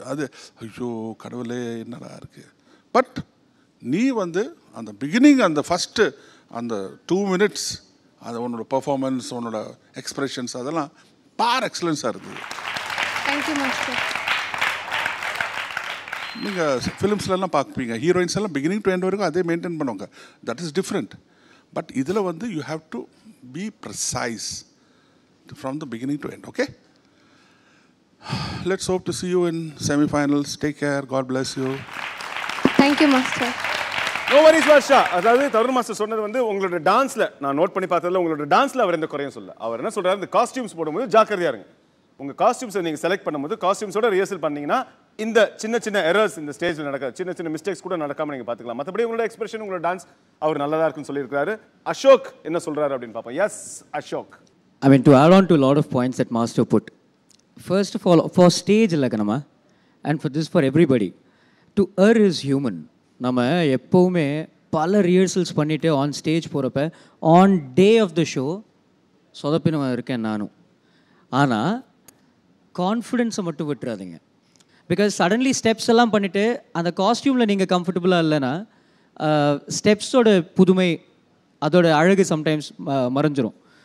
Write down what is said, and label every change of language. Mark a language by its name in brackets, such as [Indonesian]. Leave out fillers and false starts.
[Tamil] அது ஐயோ கடவுளே என்னடா இருக்குது. பட் நீ வந்து அந்த பிகினிங், அந்த ஃபஸ்ட்டு அந்த 2 minutes, அது உன்னோட பர்ஃபார்மன்ஸ், உன்னோட எக்ஸ்பிரஷன்ஸ் அதெல்லாம் பார் எக்ஸலன்ஸாக இருந்தது. நீங்கள் ஃபிலிம்ஸ்லாம் பார்ப்பீங்க, ஹீரோயின்ஸ் எல்லாம் பிகினிங் டு எண்ட் வரைக்கும் அதே மெயின்டைன் பண்ணுவாங்க. [English] That is different. But [Tamil] இதில் வந்து [English] You have to be precise from the beginning to end. Okay, let's hope to see you in semi-finals. Take care. God bless you. Thank you, Master. No worries, Varsha. [Tamil] அதாவது Tarun master சொன்னது வந்து உங்களோட டான்ஸில் நான் note பண்ணி பார்த்ததில் உங்களோட டான்ஸில் அவர் எந்த குறையும் சொல்ல. அவர் என்ன சொல்கிறார், இந்த காஸ்டியூம்ஸ் போடும்போது ஜாக்கிரதையாக இருங்க. உங்கள் காஸ்டியூம்ஸை நீங்கள் செலக்ட் பண்ணும்போது காஸ்டியூம்ஸோட ரிஹர்சல் பண்ணிங்கன்னா இந்த சின்ன சின்ன எரர்ஸ் இந்த ஸ்டேஜில் நடக்காது, சின்ன சின்ன மிஸ்டேக்ஸ் கூட நடக்காமல் நீங்கள் பார்த்துக்கலாம். மற்றபடி உங்களோட எக்ஸ்பிரஷன், உங்களோட டான்ஸ் அவர் நல்லதாக இருக்குன்னு சொல்லியிருக்காரு. அசோக் என்ன சொல்கிறாரு அப்படின்னு பார்ப்போம். [English] Yes Ashok. I mean, to add on to a lot of points that Master put, first of all, for stage laganama, and for this for everybody, to err is human. [Tamil] நம்ம எப்போவுமே பல ரிஹர்சல்ஸ் பண்ணிவிட்டு ஆன் ஸ்டேஜ் போகிறப்ப on day of the show சொதப்பினவன் இருக்கேன் நானும். ஆனால் கான்ஃபிடென்ஸை மட்டும் விட்டுறாதீங்க. பிகாஸ் சடன்லி ஸ்டெப்ஸ் எல்லாம் பண்ணிவிட்டு அந்த காஸ்டியூமில் நீங்கள் கம்ஃபர்டபுளாக இல்லைன்னா ஸ்டெப்ஸோட புதுமை, அதோட அழகு சம்டைம்ஸ் மறைஞ்சிரும்.